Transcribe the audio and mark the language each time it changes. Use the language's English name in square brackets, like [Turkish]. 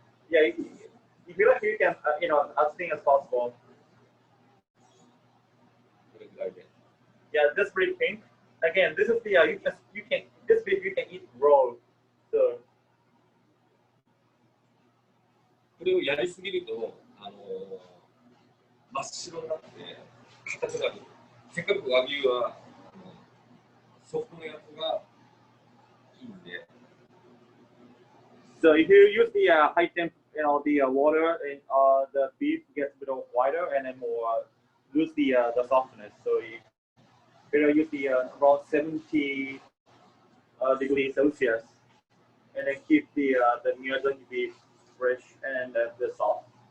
[English] Yeah, if you like, you can as thin as possible. Yeah, this pretty pink. Again, this is the you can this beef you can eat raw. So. [Japanese] これをやりすぎると真っ白になって硬くなる。せっかく和牛はソフトのやつがいいんで。 [English] So if you use the high temp, the water, and the beef gets a bit whiter and then more lose the softness. So you use the around 70 degrees Celsius, and then keep the Miyazaki beef fresh and the soft.